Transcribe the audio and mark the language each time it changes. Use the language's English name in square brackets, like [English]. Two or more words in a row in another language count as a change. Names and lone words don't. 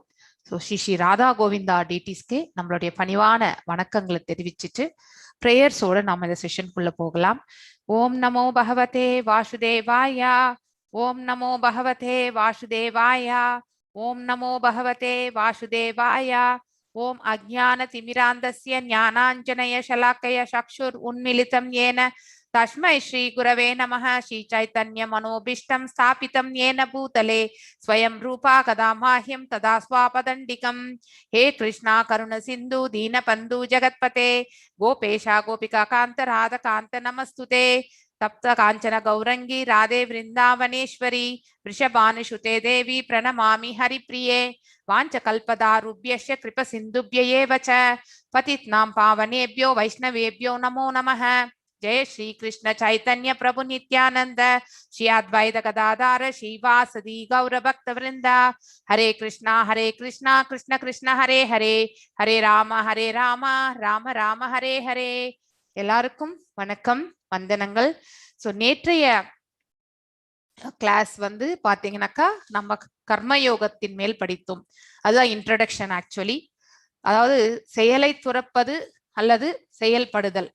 [Tamil] ஸோ ஸ்ரீ ராதா கோவிந்தா டிடிஸ்க்கு நம்மளுடைய பணிவான வணக்கங்களை தெரிவிச்சுட்டு பிரேயர்ஸோட நாம இந்த செஷனுக்குள்ள போகலாம். [Sanskrit] ओम् नमो भगवते वासुदेवाय, ओम् नमो भगवते वासुदेवाय, ओम् नमो भगवते वासुदेवाय. ओम् अज्ञान तिमिरान्धस्य ज्ञानाञ्जन शलाकया चक्षुर् उन्मीलितम् येन तस्मै श्री गुरवे नमः. श्री चैतन्य मनोभीष्टं स्थापितं येन भूतले स्वयं रूपा कदा माह्यं तदा स्वापदण्डिकम्. हे कृष्णा करुण सिन्धु दीनबन्धु जगत्पते गोपेशा गोपिका कान्त राधा कान्त नमस्तुते. तप्त कांचन गौरंगी राधे वृंदावनेश्वरी वृषभानुसुते देवी प्रणमामि हरिप्रिये. वाञ्छकल्पदारुभ्यश्च कृपसिन्धुभ्य एव च पतितानां पावनेभ्यो वैष्णवेभ्यो नमो नमः. जय श्री कृष्ण चैतन्य प्रभु नित्यानंद श्री अद्वैत गदाधर श्रीवासदि गौर भक्त वृंदा. हरे कृष्णा कृष्ण कृष्ण हरे हरे, हरे राम राम राम हरे हरे. [Tamil] எல்லாருக்கும் வணக்கம், வந்தனங்கள். ஸோ நேற்றைய கிளாஸ் பாத்தீங்கன்னாக்கா நம்ம கர்மயோகத்தின் மேல் படித்தோம். அதுதான் [English] introduction actually. [Tamil] அதாவது செயலை துறப்பது அல்லது செயல்படுதல்.